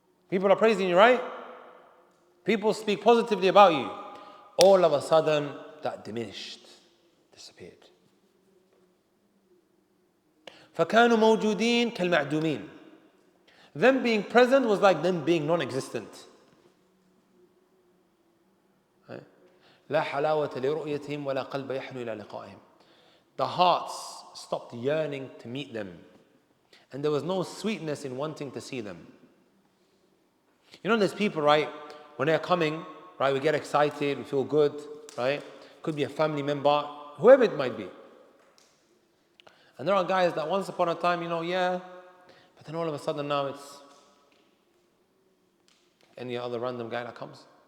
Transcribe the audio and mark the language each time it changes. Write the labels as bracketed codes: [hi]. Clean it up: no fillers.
[en] People are praising you, right? People speak positively about you. All of a sudden, that diminished, disappeared. [ar] فَكَانُوا مَوْجُودِينَ كَالْمَعْدُومِينَ. [en] Them being present was like them being non-existent. [ar] لا حلاوة لرؤيتهم ولا قلب يحنو إلى لقائهم. [en] The hearts stopped yearning to meet them, and there was no sweetness in wanting to see them. You know, there's people, right, when they're coming, right, we get excited, we feel good, right? Could be a family member, whoever it might be. And there are guys that once upon a time, yeah, but then all of a sudden now it's any other random guy that comes.